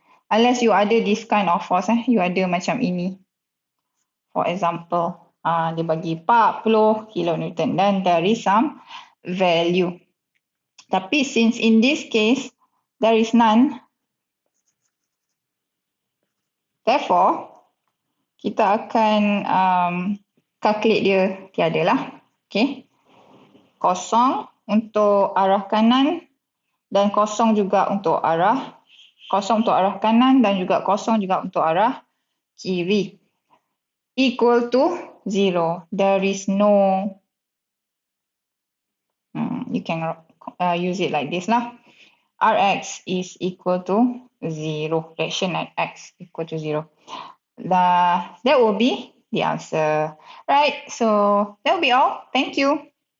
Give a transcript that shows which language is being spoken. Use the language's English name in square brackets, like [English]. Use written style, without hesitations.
[English] Unless you ada this kind of force, you [Malay] ada macam ini. [English] For example, [Malay] dia bagi 40 kilonewton dan [English] there is some value. [Malay] Tapi [English] since in this case, there is none, therefore, [Malay] kita akan calculate dia tiada lah. Okay. Kosong untuk arah kanan dan kosong juga untuk arah kanan dan juga kosong juga untuk arah kiri. [English] Equal to 0. There is no, you can use it like this lah. Rx is equal to 0. Reaction at X equal to 0. That will be the answer. Right, so that will be all. Thank you.